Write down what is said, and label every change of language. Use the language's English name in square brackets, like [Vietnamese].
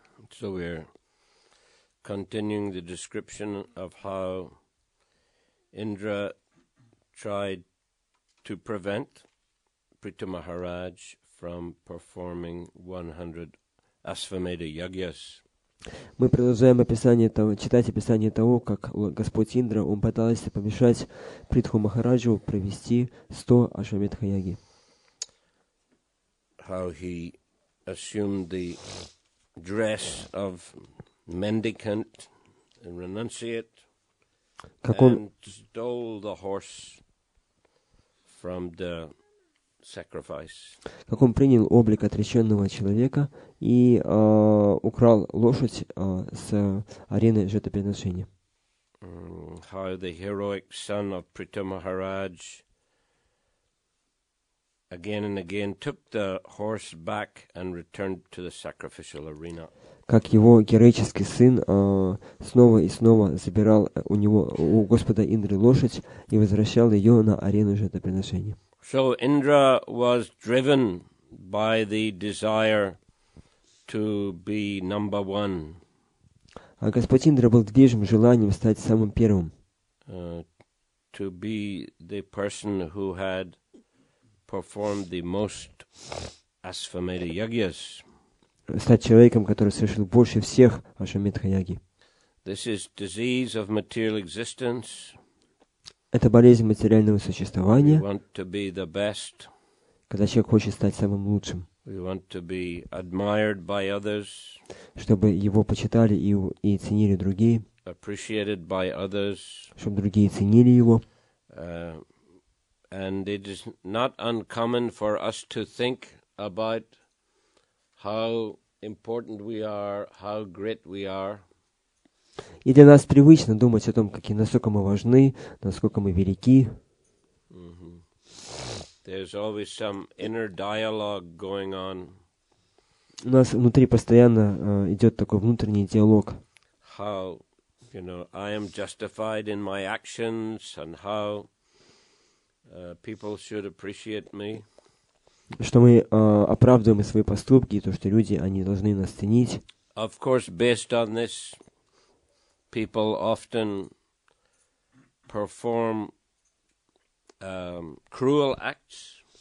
[English] So we're continuing the description of how Indra tried to prevent Prithu Maharaj from performing 100 Asvamedha Yagyas. [Russian] Мы продолжаем читать описание того, как Господь Индра, он пытался помешать Притху Махараджу провести 100 Ашвамедха-яги. [English] How he assumed the dress of mendicant and renunciate and stole the horse from the sacrifice. [Russian] Как он принял облик отреченного человека и украл лошадь с арены жертвоприношения. [English] How the heroic son of Prithu Maharaj again and again took the horse back and returned to the sacrificial arena. [Russian] Как его героический сын снова и снова забирал у Господа Индры лошадь и возвращал ее на арену жертвоприношения. [English] So Indra was driven by the desire to be number one. [Russian] А Господь Индра был движим желанием стать самым первым. [English] To be the person who had performed the most Asvamedha yagyas. [Russian] Стать человеком, который совершил больше всех Ашвамедха-яги. [English] This is disease of material existence. [Russian] Это болезнь материального существования. [English] We want to be the best. [Russian] Когда человек хочет стать самым лучшим. [English] We want to be admired by others. [Russian] Чтобы его почитали и ценили другие. [English] Appreciated by others. [Russian] Чтобы другие ценили его. [English] And it is not uncommon for us to think about how important we are, how great we are. [Russian] И для нас привычно думать о том, насколько мы важны, насколько мы велики. [English] There's always some inner dialogue going on. [Russian] У нас внутри постоянно идет такой внутренний диалог. [English] How, I am justified in my actions and how people should appreciate me. [Russian] Что мы оправдываем свои поступки, и то, что люди, они должны нас ценить. [English] Of course, based on this, people often perform cruel acts.